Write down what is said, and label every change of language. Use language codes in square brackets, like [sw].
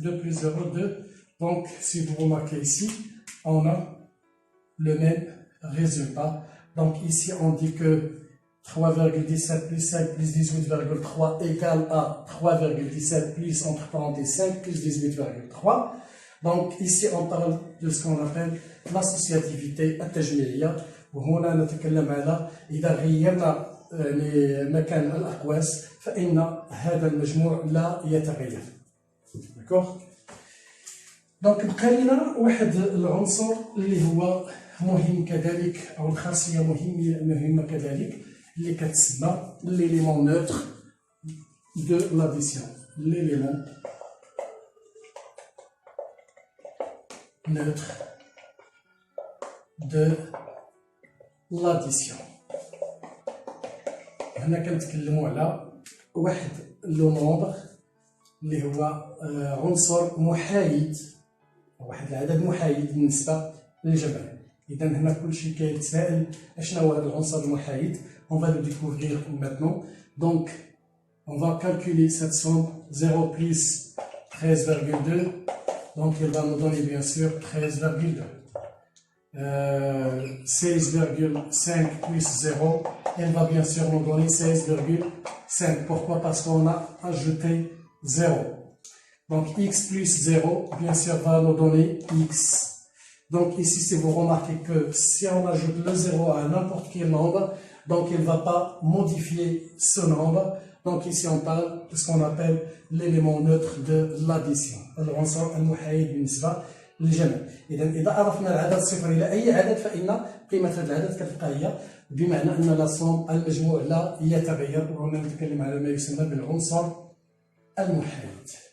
[fr] 2 plus 0, 2. Donc, si vous remarquez ici, on a le même résultat. Donc, ici, on dit que 3,17 plus 5 plus 18,3 égale à 3,17 plus, entre parenthèses, 5 plus 18,3. Donc, ici, on parle de ce qu'on appelle l'associativité التجميعية. [ar] وهنا نتكلم على إذا غيرنا مكان الأقواس فإن هذا المجموع لا يتغير. [fr] D'accord? [ar] دونك بقى لنا واحد العنصر اللي هو مهم كذلك، أو الخاصية مهمة كذلك، اللي كتسمى [fr] l'élément neutre de l'addition. L'élément neutre de l'addition. [ar] هنا كنتكلموا على واحد لو نومبر اللي هو عنصر محايد، واحد العدد محايد بالنسبة للجمع. إذا هنا كلشي كيتسائل اشنا هو هذا العنصر المحايد. [fr] On va le découvrir maintenant. Donc, on va calculer cette somme 0 plus 13,2. Donc, il va nous donner bien sûr 13,2. 16,5 plus 0, elle va bien sûr nous donner 16,5. Pourquoi? Parce qu'on a ajouté 0. Donc x plus 0, bien sûr, va nous donner x. Donc ici, si vous remarquez que si on ajoute le 0 à n'importe quel nombre, donc il ne va pas modifier ce nombre. Donc ici, on parle de ce qu'on appelle l'élément neutre de l'addition. [ar] العنصر المحايد بالنسبة للجمع. إذا عرفنا العدد صفر إلى أي عدد فإن قيمة هذا العدد كتبقى هي، بمعنى أن لا صوم المجموع لا يتغير. وهنا نتكلم على ما يسمى بالعنصر المحايد.